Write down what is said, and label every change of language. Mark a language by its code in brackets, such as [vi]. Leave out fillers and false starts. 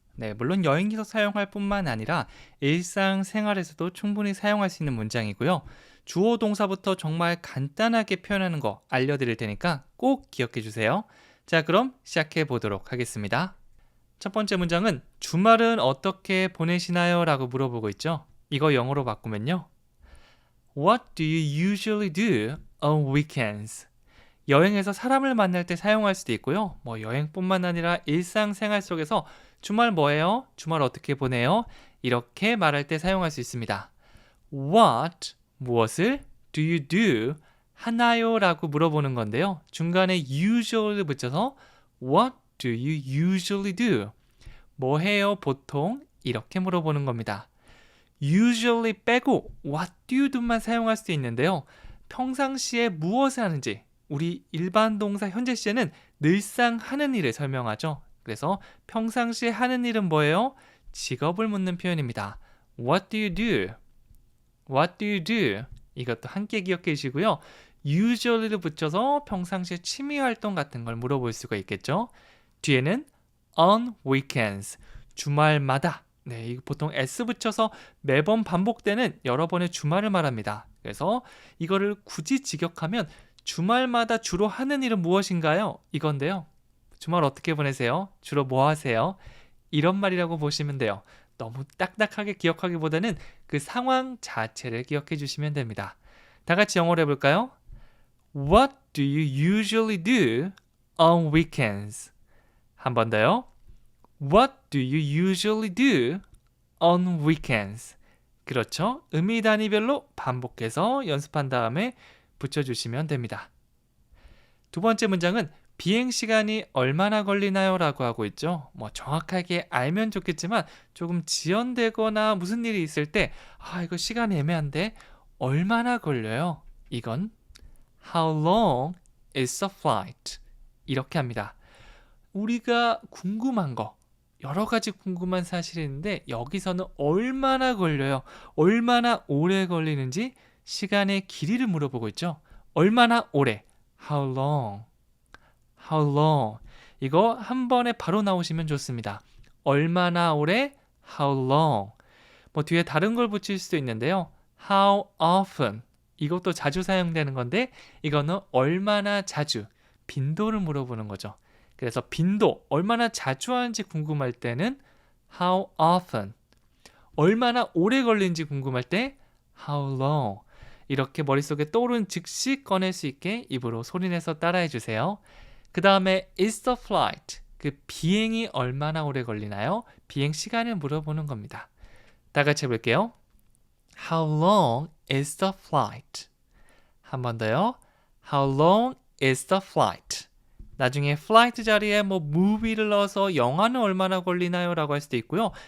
[ko] 네, 물론 여행에서 사용할 뿐만 아니라 일상생활에서도 충분히 사용할 수 있는 문장이고요. 주어 동사부터 정말 간단하게 표현하는 거 알려드릴 테니까 꼭 기억해 주세요. 자, 그럼 시작해 보도록 하겠습니다. 첫 번째 문장은 주말은 어떻게 보내시나요? 라고 물어보고 있죠. 이거 영어로 바꾸면요. [en] What do you usually do on weekends? [ko] 여행에서 사람을 만날 때 사용할 수도 있고요. 뭐 여행뿐만 아니라 일상생활 속에서 주말 뭐예요? 주말 어떻게 보내요? 이렇게 말할 때 사용할 수 있습니다. [en] What, [ko] 무엇을? [en] Do you do? [ko] 하나요? 라고 물어보는 건데요. 중간에 [en] usually를 붙여서 What do you usually do? [ko] 뭐 해요? 보통? 이렇게 물어보는 겁니다. usually 빼고 [en] what do you do [ko] 만 사용할 수도 있는데요. 평상시에 무엇을 하는지 우리 일반 동사 현재 시제는 늘상 하는 일을 설명하죠. 그래서 평상시에 하는 일은 뭐예요? 직업을 묻는 표현입니다. [en] What do you do? What do you do? [ko] 이것도 함께 기억해 주시고요. usually를 붙여서 평상시에 취미 활동 같은 걸 물어볼 수가 있겠죠. 뒤에는 [en] on weekends, [ko] 주말마다. 네, 이거 보통 s 붙여서 매번 반복되는 여러 번의 주말을 말합니다. 그래서 이거를 굳이 직역하면 주말마다 주로 하는 일은 무엇인가요? 이건데요. 주말 어떻게 보내세요? 주로 뭐 하세요? 이런 말이라고 보시면 돼요. 너무 딱딱하게 기억하기보다는 그 상황 자체를 기억해 주시면 됩니다. 다 같이 영어로 해볼까요? [en] What do you usually do on weekends? [ko] 한 번 더요. [en] What do you usually do on weekends? [ko] 그렇죠. 의미 단위별로 반복해서 연습한 다음에 붙여주시면 됩니다. 두 번째 문장은 비행시간이 얼마나 걸리나요? 라고 하고 있죠. 뭐 정확하게 알면 좋겠지만 조금 지연되거나 무슨 일이 있을 때 이거 시간이 애매한데 얼마나 걸려요? [en] 이건 How long is the flight? [ko] 이렇게 합니다. 우리가 궁금한 거 여러 가지 궁금한 사실이 있는데 여기서는 얼마나 걸려요? 얼마나 오래 걸리는지 시간의 길이를 물어보고 있죠. 얼마나 오래? [en] How long? How long? [ko] 이거 한 번에 바로 나오시면 좋습니다. 얼마나 오래? [en] How long? [ko] 뭐 뒤에 다른 걸 붙일 수도 있는데요. [en] How often? [ko] 이것도 자주 사용되는 건데 이거는 얼마나 자주? 빈도를 물어보는 거죠. 그래서 빈도, 얼마나 자주 하는지 궁금할 때는 [en] How often? [ko] 얼마나 오래 걸리는지 궁금할 때 [en] How long? [ko] 이렇게 머릿속에 떠오른 즉시 꺼낼 수 있게 입으로 소리내서 따라해 주세요. [en] 그 다음에 is the flight? [ko] 그 비행이 얼마나 오래 걸리나요? 비행 시간을 물어보는 겁니다. 다 같이 해볼게요. [en] How long is the flight? [ko] 한 번 더요. [en] How long is the flight? [ko] 나중에 flight 자리에 뭐 movie를 넣어서 영화는 얼마나 걸리나요? 라고 할 수도 있고요.